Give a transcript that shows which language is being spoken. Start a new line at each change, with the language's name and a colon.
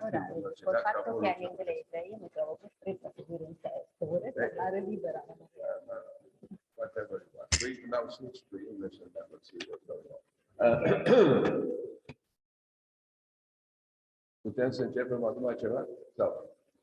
Italian: Ora, col fatto che è in inglese, io mi trovo costretta a seguire un testo, vorrei parlare libera.
English: Whatever you want. We now switch to English and then we'll see what's going on.
Romanian: Putem să începem acum ceva? Sau?